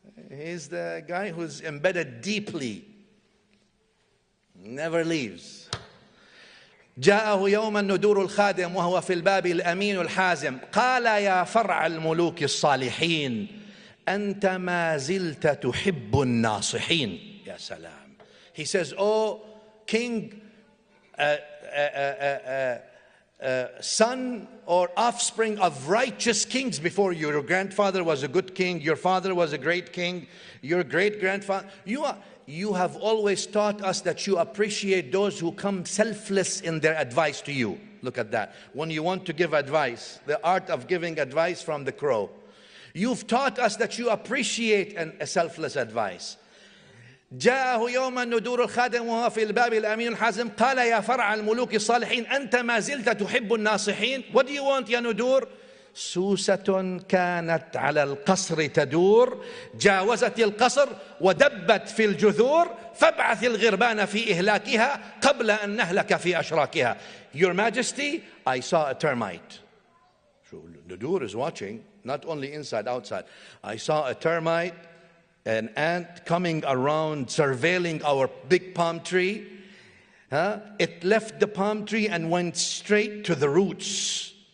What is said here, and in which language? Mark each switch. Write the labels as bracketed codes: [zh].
[en] He's the guy who's embedded deeply. Never leaves. [ar] جاءه يوما ندور الخادم وهو في الباب الأمين الحازم قال يا فرع الملوك الصالحين أنت ما زلت تحب الناصحين. يا سلام. [en] He says, oh king, son or offspring of righteous kings before you. Your grandfather was a good king. Your father was a great king. Your great-grandfather. You have always taught us that you appreciate those who come selfless in their advice to you. Look at that. When you want to give advice, the art of giving advice from the crow. You've taught us that you appreciate a selfless advice. [ar] جاءه يوما ندور الخادم وهو في الباب الأمين الحازم قال يا فرع الملوك الصالحين أنت ما زلت تحب الناصحين. [en] What do you want [ar] يا ندور؟ سوسة كانت على القصر تدور جاوزت القصر ودبت في الجذور فابعث الغربان في إهلاكها قبل أن نهلك في أشراكها. [en] Your Majesty, I saw a termite. Nudur is watching, not only inside, outside. I saw a termite, an ant coming around, surveilling our big palm tree. It left the palm tree and went straight to the roots.